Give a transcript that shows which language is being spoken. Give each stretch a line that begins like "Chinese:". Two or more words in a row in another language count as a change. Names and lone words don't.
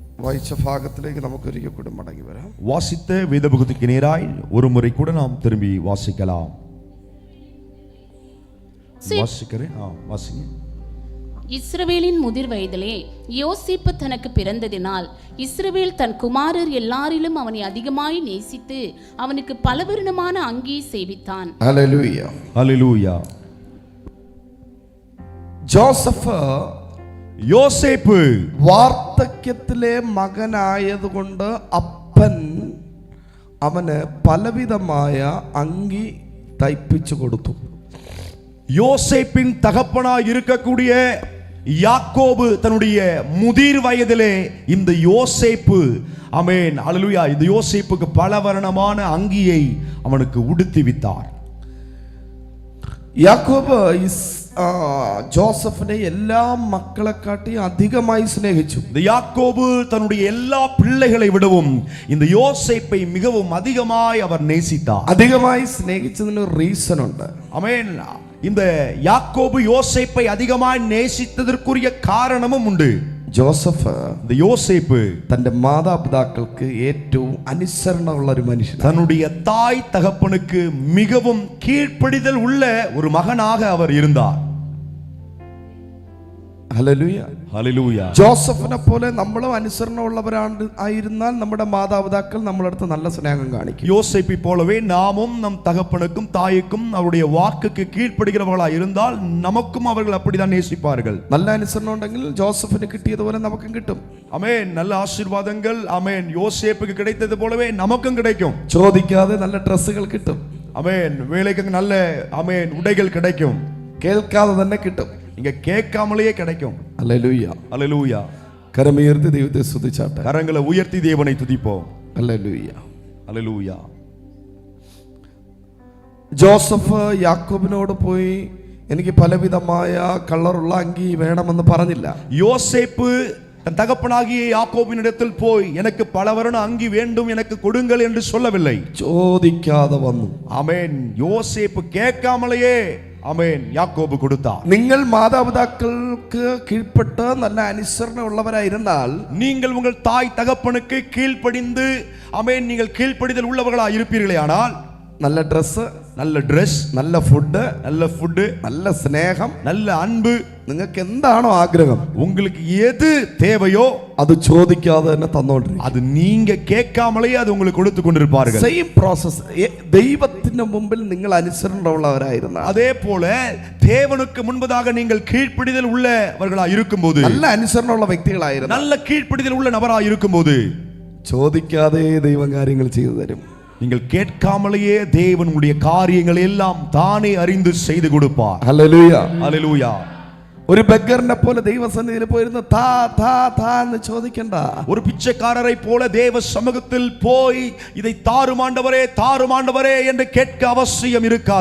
Malayalam: വായിച്ച ഭാഗത്തിലേക്ക് നമുക്ക് ഒരിക്കൽ കൂടി മടങ്ങി വരാം.
Tamil: வாசித்த வேதபகுதிக்கு நேராய் ஒரு முறை கூட நாம் திரும்பி வாசிக்கலாம். வாசிக்கிறேன். வாசிங்க. இஸ்ரவேலின் முதிர் வயதிலே யோசேப்பு தனக்கு பிறந்ததினால் இஸ்ரவேல் தன் குமாரர் எல்லாரிலும் அவனை அதிகமாய் நேசித்து அவனுக்கு பலவர்ணமான அங்கியை செய்வித்தான். ஹல்லேலூயா, ஹல்லேலூயா.
Malayalam: ജോസഫ് യോസേപ്പ് വാർദ്ധക്യത്തിലെ മകനായതുകൊണ്ട് അപ്പൻ അവന് പലവിധമായ അങ്കി തയ്പ്പിച്ചു കൊടുത്തു.
Tamil: யோசேப்பின் தகப்பனாய் இருக்கக்கூடிய யாக்கோபு தன்னுடைய முதிர் வயதிலே இந்த யோசேப்பு, ஆமென், ஹல்லேலூயா, இந்த யோசேப்புக்கு பலவர்ணமான அங்கியை அவனுக்கு உடுத்திவித்தார்.
Malayalam: യാക്കോബ് ജോസഫിനെ എല്ലാ മക്കളെക്കാട്ടി അധികമായി സ്നേഹിച്ചു.
Tamil: இந்த யாக்கோபு தன்னுடைய எல்லா பிள்ளைகளை விடவும் இந்த யோசேப்பை மிகவும் அதிகமாய் அவர் நேசித்தார்.
Malayalam: അധികമായി സ്നേഹിച്ചതിന് ഒരു റീസൺ ഉണ്ട്.
Tamil: ஆமென். இந்த யாக்கோபு யோசேப்பை அதிகமாய் நேசித்ததற்குரிய காரணமும் உண்டு.
Malayalam: ജോസഫ്,
Tamil: இந்த யோசேப்பு
Malayalam: തന്റെ മാതാപിതാക്കൾക്ക് ഏറ്റവും അനുസരണമുള്ള ഒരു മനുഷ്യൻ.
Tamil: தன்னுடைய தாய் தகப்பனுக்கு மிகவும் கீழ்ப்படிதல் உள்ள ஒரு மகனாக அவர் இருந்தார்.
Malayalam: ഹല്ലേലൂയ, ഹല്ലേലൂയ. ജോസഫിനെ പോലെ നമ്മളും അനുസരണമുള്ളവരായിരുന്നാൽ നമ്മുടെ മാതാപിതാക്കൾ നമ്മളടുത്ത് നല്ല സ്നേഹം കാണിക്കും.
Tamil: யோசேப்பை போலவே நாமும் நம் தகப்பனுக்கும் தாய்க்கும் அவருடைய வாக்குக்கு கீழ்ப்படுகிறவர்களாக இருந்தால் நமக்கும் அவர்கள் அப்படிதான் நேசிப்பார்கள்.
Malayalam: നല്ല അനുസരണം ഉണ്ടെങ്കിൽ ജോസഫിന് കിട്ടിയതുപോലെ നമുക്കും കിട്ടും.
Tamil: ஆமென். நல்ல ஆசீர்வாதங்கள், ஆமென், யோசேப்புக்கு கிடைத்தது போலவே நமக்கும் கிடைக்கும்.
Malayalam: ചോദിക്കാതെ നല്ല ഡ്രസ്സുകൾ കിട്ടും.
Tamil: ஆமென். வேலைக்கு நல்ல, ஆமென், உடைகள் கிடைக்கும்.
Malayalam: കേൾക്കാതെ തന്നെ കിട്ടും.
Tamil: இங்க கேட்காமலேயே கிடைக்கும்.
Malayalam: ഹല്ലേലൂയ,
Tamil: ஹல்லேலூயா.
Malayalam: കരമുയർത്തി ദൈവത്തെ സ്തുതിച്ചാട്ടെ.
Tamil: கரங்களை உயர்த்தி தேவனை துதிப்போம்.
Malayalam: ഹല്ലേലൂയ,
Tamil: ஹல்லேலூயா.
Malayalam: ജോസഫ് യാക്കോബിനോട് പോയി എനിക്ക് പലവിധമായ കളറുള്ള അങ്കി വേണമെന്ന് പറഞ്ഞില്ല.
Tamil: யோசேப்பு தன் தகப்பனாகிய யாக்கோபினிடத்தில் போய் எனக்கு பலவர்ண அங்கி வேண்டும், எனக்கு கொடுங்கள் என்று சொல்லவில்லை.
Malayalam: ചോദിക്കാതെ വന്നു.
Tamil: ஆமென். யோசேப்பு கேட்காமலேயே, ஆமென், யாக்கோபு கொடுத்தார்.
Malayalam: നിങ്ങൾ മാതാപിതാക്കൾക്ക് കീഴ്പ്പെട്ട് നല്ല അനുസരണമുള്ളവരായിരുന്നാൽ,
Tamil: நீங்கள் உங்கள் தாய் தகப்பனுக்கு கீழ்ப்படிந்து, ஆமென், நீங்கள் கீழ்ப்படிதல் உள்ளவர்களாக இருப்பீர்களே ஆனால்
Malayalam: നല്ല ഡ്രസ്,
Tamil: நல்ல Dress,
Malayalam: നല്ല ഫുഡ്,
Tamil: நல்ல ஃபுட்,
Malayalam: നല്ല സ്നേഹം,
Tamil: நல்ல അன்பு,
Malayalam: നിങ്ങൾക്ക് എന്താണോ ആഗ്രഹം,
Tamil: உங்களுக்கு எது தேவையோ
Malayalam: അത് ചോദിക്കാതെ തന്നെ തന്നോണ്ടിരിക്കും.
Tamil: அது நீங்க கேட்காமலேயே அது உங்களுக்கு கொடுத்து கொண்டிருப்பார்கள்.
English: same process.
Malayalam: ദൈവത്തിന്റെ മുമ്പിൽ നിങ്ങൾ അനുസരണമുള്ളവരായിരുന്നാൽ,
Tamil: அதே போல தேவனுக்கு முன்பதாக நீங்கள் கீழ்ப்படிதல் உள்ளவர்களா இருக்கும்போது,
Malayalam: നല്ല അനുസരണമുള്ള വ്യക്തികളായിരുന്നു,
Tamil: நல்ல கீழ்ப்படிதல் உள்ள நபராக இருக்கும்போது
Malayalam: ചോദിക്കാതെ ദൈവം കാര്യങ്ങൾ ചെയ്തു തരും.
Tamil: நீங்கள் கேட்காமலேயே தேவன் உங்களுடைய காரியங்கள் எல்லாம் தானே அறிந்து செய்து கொடுப்பார்.
Malayalam: ഹല്ലേലൂയ,
Tamil: ஹல்லேலூயா.
Malayalam: ഒരു ബെഗറിനെ പോലെ ദൈവസന്നിധിയിൽ പോയിരുന്ന് താ താ താ എന്ന് ചോദിക്കണ്ട.
Tamil: ஒரு பிச்சைக்காரரை போல தேவ சமூகத்தில் போய் இதை தாருமாண்டவரே தாருமாண்டவரே என்று கேட்க அவசியம் இருக்காது.